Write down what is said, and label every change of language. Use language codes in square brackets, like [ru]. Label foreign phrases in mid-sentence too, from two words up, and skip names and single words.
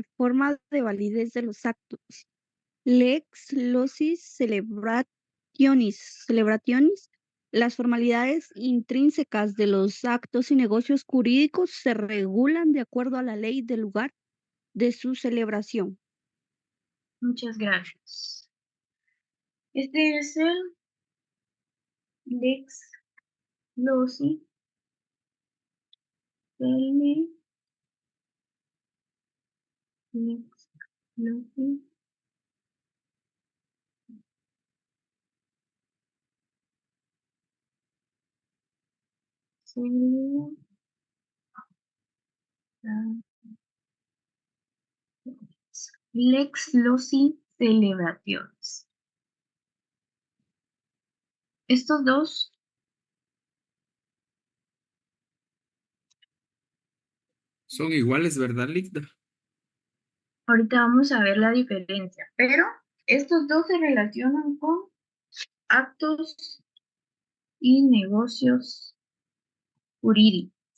[es] Forma de validez de los actos. [la] Lex locis celebrationis. [es] Las formalidades intrínsecas de los actos y negocios jurídicos se regulan de acuerdo a la ley del lugar de su celebración. Muchas gracias. Este es el [la] lex loci lex loci Lex loci celebrationis. [es] Estos dos Son iguales, ¿verdad, Ligda? ahorita vamos a ver la diferencia, pero estos dos se relacionan con actos y negocios jurídicos.